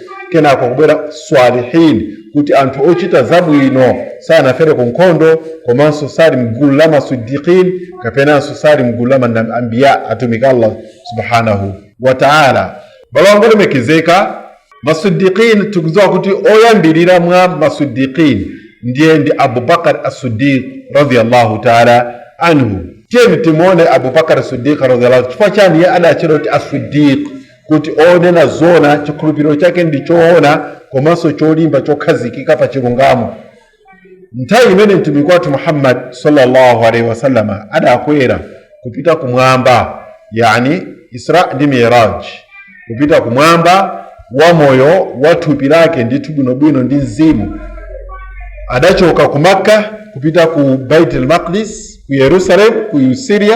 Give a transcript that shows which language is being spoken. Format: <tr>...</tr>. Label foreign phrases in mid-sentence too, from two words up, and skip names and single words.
<ny>Kenako kubwera swalihin, kuti anthu ochita zabwino sanafere ku nkhondo komanso sali mgulu la masiddiqin kapenanso sali mgulu la anbiya, atumiki Allah</ny> <ar>سبحانه وتعالى.</ar> <ny>Balongo lemekezeka masiddiqin, tukuziwa kuti oyambirira mwa masiddiqin ndiye ndi Abu Bakar as-Siddiq</ny> <ar>رضي الله تعالى عنه.</ar> <ny>Tiye timone Abu Bakar as-Siddiq radhiyallahu, chifukwa chani adachira kuti as-Siddiq, kuti onena zona, chikhulupiriro chake ndi choona komanso cholimba chokhazikika pa chilungamo. Nthawi imene mtumiki wathu Muhammad</ny> <ar>صلى الله عليه وسلم</ar> <ny>adakwera kupita kumwamba, yani Isra ndi Miraj, kupita kumwamba wa moyo wa thupi lake ndi bwinobwino ndi mzimu, adachoka ku Makka kupita ku Baitul Maqdis, ku Yerusalem, ku Syria.</ny>